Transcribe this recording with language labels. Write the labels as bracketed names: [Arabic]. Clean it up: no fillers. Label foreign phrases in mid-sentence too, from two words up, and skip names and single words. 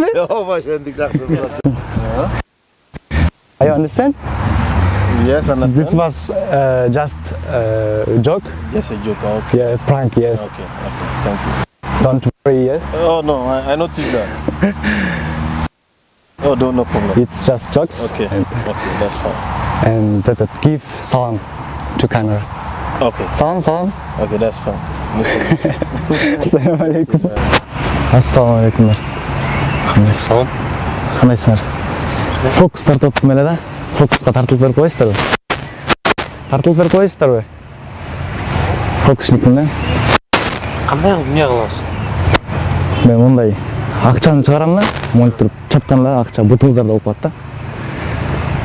[English] Yok başendik saksın. You understand? Yes, understand. This was just joke. Yes, a joke. Okay. Yeah, prank, yes. Okay. Thank you. Don't worry, yes. Oh no, I noticed that. Oh, no problem. It's just jokes. Okay. Okay, that's fine. And that give salam to camera. Okay. Salam. Okay, that's fine. No problem. [Arabic] السلام عليكم. السلام عليكم. [Kazakh] Салам. Қандайсыңдар? Фокус тартып отырмын әлі да. Фокусқа тартылып беріп қойсыздар ғой. Тартылып беріп қойсыздар ғой. Фокусникпін да. Қандай не қыласың? Мен ондай ақшаны шығарамын да, монет тұрып чапқанда ақша бұтыңыздарда болып қалады да.